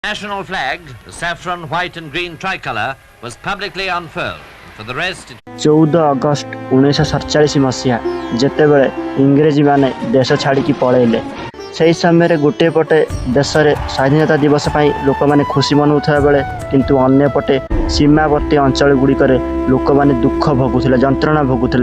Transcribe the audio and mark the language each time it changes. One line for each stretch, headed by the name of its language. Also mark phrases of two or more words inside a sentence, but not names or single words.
English: National flag, the saffron, white and green tricolour, was publicly unfurled. For the rest,
Odia: 14 ଅଗଷ୍ଟ 1947 ମସିହା ଯେତେବେଳେ ଇଂରେଜୀମାନେ ଦେଶ ଛାଡ଼ିକି ପଳାଇଲେ, ସେହି ସମୟରେ ଗୋଟିଏ ପଟେ ଦେଶରେ ସ୍ୱାଧୀନତା ଦିବସ ପାଇଁ ଲୋକମାନେ ଖୁସି ମନାଉଥିବା ବେଳେ କିନ୍ତୁ ଅନ୍ୟପଟେ ସୀମାବର୍ତ୍ତୀ ଅଞ୍ଚଳଗୁଡ଼ିକରେ ଲୋକମାନେ ଦୁଃଖ ଭୋଗୁଥିଲେ, ଯନ୍ତ୍ରଣା ଭୋଗୁଥିଲେ।